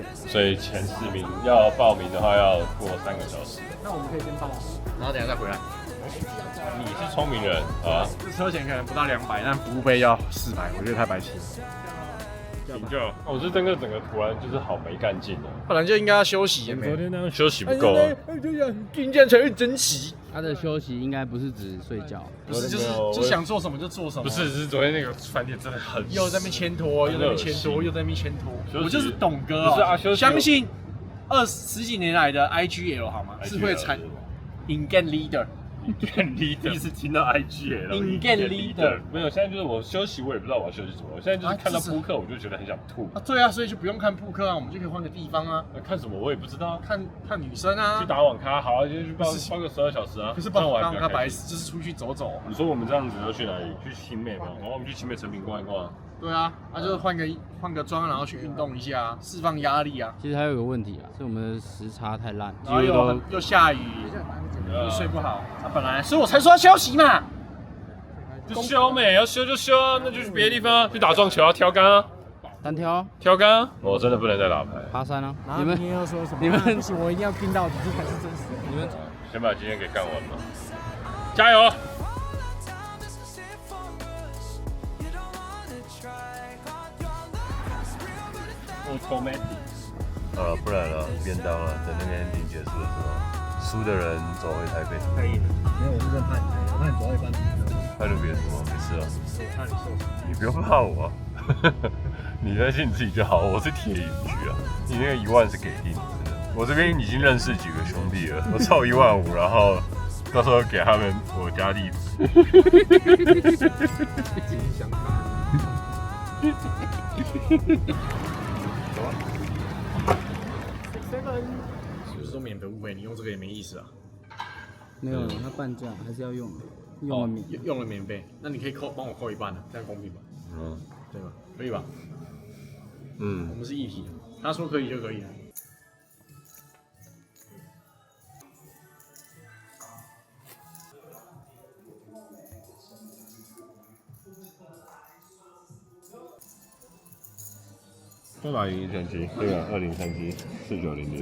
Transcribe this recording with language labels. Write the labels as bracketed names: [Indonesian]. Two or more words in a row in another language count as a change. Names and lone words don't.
[Chinese] 所以前4名要報名的話要過3個小時。那我們可以先報，然後等一下再回來。你是聰明人啊！這車錢可能不到200，但服務費要400，我覺得太白痴。就我是整個突然就是好沒幹勁的，本來就應該要休息，昨天那樣休息不夠啊。就想今天才會珍惜，他的休息應該不是指睡覺，不是就是想做什麼就做什麼。不是，是昨天那個飯店真的很又在那邊牽拖，又在那邊牽拖，又在那邊牽拖。我就是董哥不是啊，相信十幾年來的 IGL 好吗？是会产 [English] in-game leader。 [Chinese] 第一次听到 IGL。 [English] in-game leader [Chinese] 没有，现在就是我休息，我也不知道我要休息什么。我现在就是看到扑克，我就觉得很想吐。对啊，所以就不用看扑克啊，我们就可以換個地方啊。看什麼我也不知道，看女生啊。去打網咖，好啊，就去包個12小時啊。不是包網咖白痴，就是出去走走。你說我們這樣子要去哪裡？去新美嗎？然後我們去新美誠品逛一逛。對啊，就是換個妝，然後去運動一下，釋放壓力啊。其實還有個問題啊，是我們的時差太爛，然後又下雨，又睡不好。本來，所以我才說要休息嘛。就休沒，要休就休啊，那就去別的地方啊，去打撞球啊，挑桿啊，單挑，挑桿啊。我真的不能再打牌。爬山啊。你們又說什麼？你们不行，我一定要拼到底，這才是真實的。你們先把今天給幹完吧，加油！不然了，便当了。等那个 ending 結束的時候，輸的人走回台北。太硬了。沒有，我是真怕你，我怕你走到一半。怕就別說，沒事啊。我怕你受傷。你不用怕我啊，你相信你自己就好。我是鐵銀局啊，你那個1萬是給定的。我這邊已經認識幾個兄弟了，我湊15000，然後到時候給他們我家地址。金香卡。不是說免費付費，你用這個也沒意思啊。沒有，它半價還是要用，用了免費。那你可以幫我扣一半的，這樣公平吧？對吧？可以吧？我們是一體的，他說可以就可以了。多少赢1000對啊，20374906。